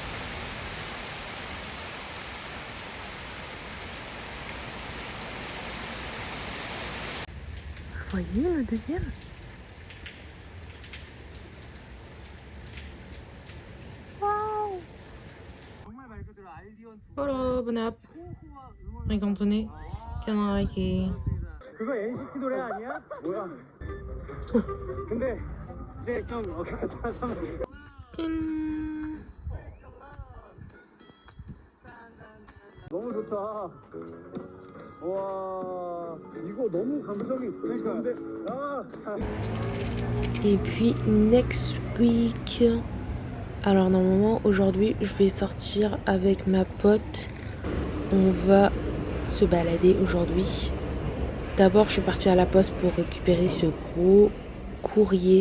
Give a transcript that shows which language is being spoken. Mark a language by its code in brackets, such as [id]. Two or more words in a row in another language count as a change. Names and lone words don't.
[fr] Vous voyez le deuxième? Voilà, bonne app. Rigantonné. canaraki. [ko] 그거 NCT 노래 아니야? 뭐야? 근데 이제 좀 짠. 너무 좋다. 와 이거 너무 감성이 좋은데. 아. [fr] Et puis [en] next week. [fr] Alors normalement aujourd'hui je vais sortir avec ma pote. On va se balader aujourd'hui. D'abord je suis partie à la poste pour récupérer ce gros courrier.